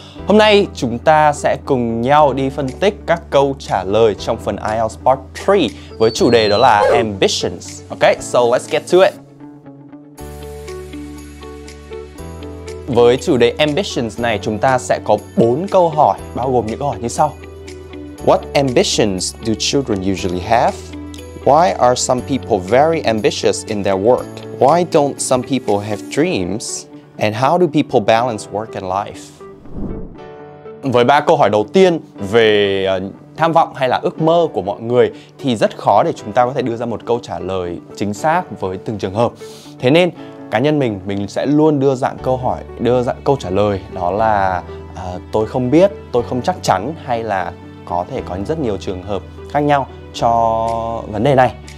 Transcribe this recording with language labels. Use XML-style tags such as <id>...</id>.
<vi>Hôm nay chúng ta sẽ cùng nhau đi phân tích các câu trả lời trong phần IELTS Part 3 với chủ đề đó là Ambitions.</vi> <en>Ok, so let's get to it.</en> <vi>Với chủ đề Ambitions này, chúng ta sẽ có 4 câu hỏi, bao gồm những câu hỏi như sau.</vi> <en>What ambitions do children usually have? Why are some people very ambitious in their work? Why don't some people have dreams? And how do people balance work and life?</en> <vi>Với 3 câu hỏi đầu tiên về tham vọng hay là ước mơ của mọi người thì rất khó để chúng ta có thể đưa ra một câu trả lời chính xác với từng trường hợp. Thế nên cá nhân mình sẽ luôn đưa dạng câu trả lời đó là tôi không biết, tôi không chắc chắn, hay là có thể có rất nhiều trường hợp khác nhau cho vấn đề này.</vi>